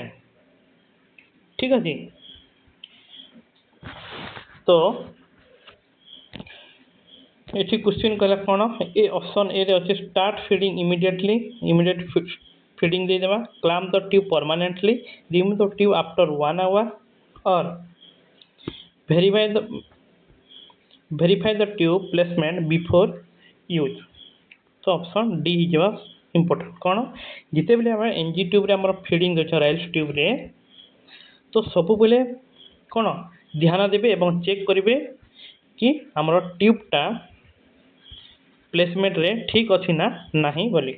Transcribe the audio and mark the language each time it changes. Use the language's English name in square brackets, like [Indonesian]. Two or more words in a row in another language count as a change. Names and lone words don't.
[Odia] ଠିକ୍ ଅଛି, ତ ଏଠି କ୍ୱେଶ୍ଚିନ୍ କହିଲା କ'ଣ ଏ ଅପସନ୍ ଏରେ ଅଛି [English] start feeding immediate feeding ଦେଇଦେବା, clamp the tube permanently, remove the tube after 1 hour or verify the tube placement before use. [Odia] ତ [English] option D [Odia] ହେଇଯିବା ଇମ୍ପୋର୍ଟାଣ୍ଟ। କ'ଣ ଯେତେବେଳେ ଆମେ [English] NG tube-re [Odia] ଆମର ଫିଡ଼ିଂ ଦେଉଛ [English] Ryles tube-re, [Odia] ତ ସବୁବେଳେ କ'ଣ ଧ୍ୟାନ ଦେବେ ଏବଂ ଚେକ୍ କରିବେ କି ଆମର [English] tube-ta placement-re [Odia] ଠିକ୍ ଅଛି ନା ନାହିଁ ବୋଲିକି।